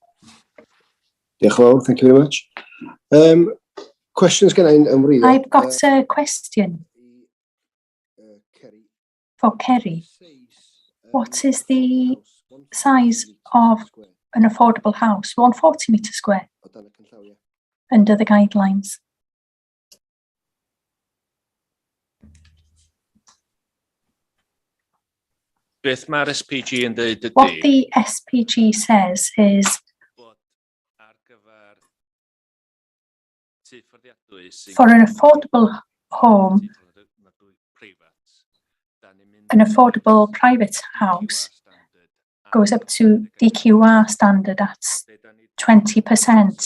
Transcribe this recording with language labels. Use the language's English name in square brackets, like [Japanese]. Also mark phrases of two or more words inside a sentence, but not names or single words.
[English] Thank you very much. Questions going. I've got a question for Kerry. What is the size of an affordable house? 140 metre square under the guidelines. [Welsh] Beth mae'r SPG yn dweud ydy. [English] What the SPG says is for an affordable home, an affordable private house goes up to DQR standard at 20%.